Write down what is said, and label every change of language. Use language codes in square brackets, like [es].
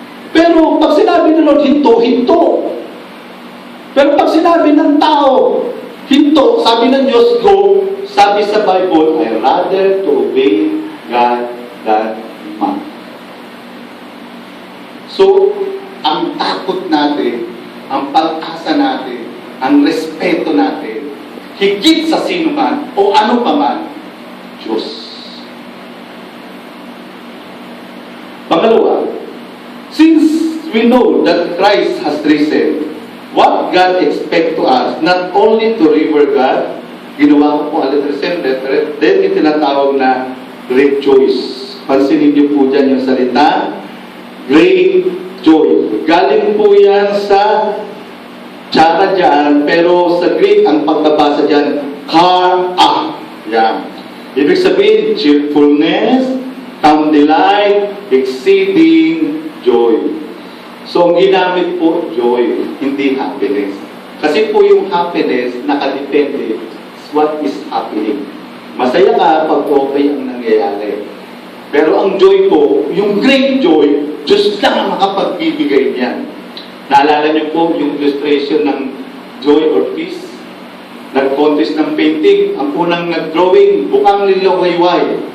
[tl] Pero pag sinabi ng Lord, hinto, hinto. Pero pag sinabi ng tao, hinto, sabi ng Diyos, go, sabi sa Bible, [en] I rather to obey God than man. [tl] So, ang takot natin, ang pag-asa natin, ang respeto natin, higit sa sino man o ano pa man, Diyos. Pangalawa, [en] since we know that Christ has risen, what God expects to us, not only to revere God, [tl] ginawa ko po alitrasin, [en] then [tl] yung tinatawag na [en] rejoice. [tl] Pansinin niyo po dyan yung salita, great joy. Galing po yan sa tsara dyan, pero sa Greek, ang pagkabasa dyan, kar-ah. Yan. Ibig sabihin, cheerfulness, calm delight, exceeding joy. So, ang ginamit po, joy, hindi happiness. Kasi po yung happiness, nakadepende [en] what is happening. [tl] Masaya ka pag okay ang nangyayari. Pero ang joy po, yung great joy, Diyos lang ang makapagbibigay niyan. Naalala niyo po yung illustration ng joy or peace? Nag-contest ng painting, ang unang nag-drawing, bukang lilawayway.